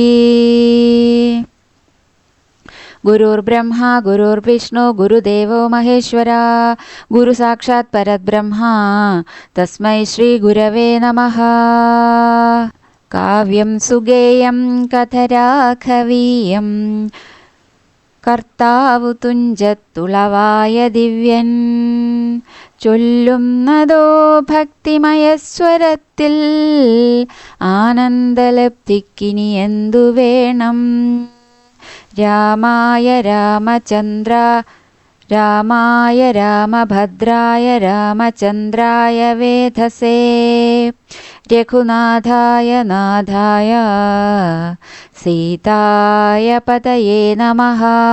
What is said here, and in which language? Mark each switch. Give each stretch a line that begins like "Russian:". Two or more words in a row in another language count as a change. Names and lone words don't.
Sanskrit: गुरुर्ब्रह्मा गुरुर्विष्णु गुरुदेवो महेश्वरा गुरु साक्षात् परब्रह्मा तस्मै श्री गुरवे नमः।
Malayalam: കാവ്യം സുഗേയം കഥരാഖവീയം കർത്താവു തുഞ്ചത്തുളവായ ദിവ്യൻ ചൊല്ലുന്നതോ ഭക്തിമയസ്വരത്തിൽ ആനന്ദലബ്ധിക്കിനി എന്തു വേണം.
Sanskrit: രാമായ രാമഭദ്രായ രാമചന്ദ്രായ വേധസേ രഘുനാഥായ നാഥായ സീതായ പതയേ നമഃ.